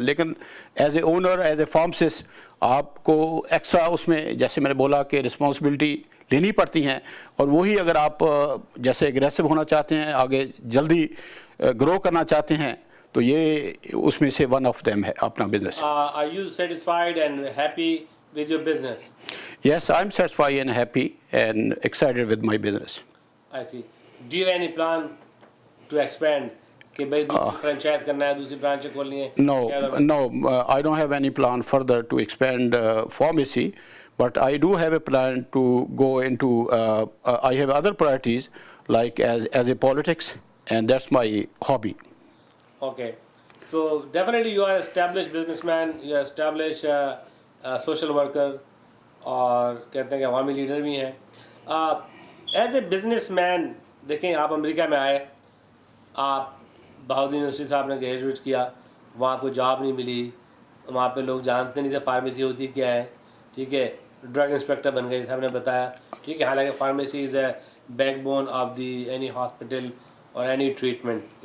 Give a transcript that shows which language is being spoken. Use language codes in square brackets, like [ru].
[ur] لیکن [en] as a owner, as a pharmacist [ur] آپ کو ایکسٹرا اس میں جیسے میں نے بولا کہ رسپانسبلٹی لینی پڑتی ہیں. اور وہی اگر آپ جیسے ایگریسو ہونا چاہتے ہیں، آگے جلدی گرو کرنا چاہتے ہیں، تو یہ اس میں سے [en] one of them [ur] ہے اپنا business. [en] Are you satisfied and happy with your business? Yes, I'm satisfied and happy and excited with my business. I see. Do you have any plan to expand? [ur] کہ بھائی franchise کرنا ہے، دوسری برانچیں کھولنی ہے؟ [en] No, I don't have any plan further to expand pharmacy, but I do have a plan to go into, I have other priorities like as a politics, and that's my hobby. Okay. So definitely you are established businessman, you are established social worker, [ur] اور کہتے ہیں کہ عوامی leader بھی ہیں. As a business man دیکھیں، آپ امریکہ میں آئے، آپ بہاؤالدین یونیورسٹی سے آپ نے گریجویٹ کیا، وہاں آپ کو جاب نہیں ملی، وہاں پہ لوگ جانتے نہیں تھے فارمیسی ہوتی کیا ہے. ٹھیک ہے، ڈرگ انسپیکٹر بن گئے جیسے ہم نے بتایا. ٹھیک ہے، حالانکہ pharmacy [en] is a backbone of the any hospital [ur] اور [en] Any treatment.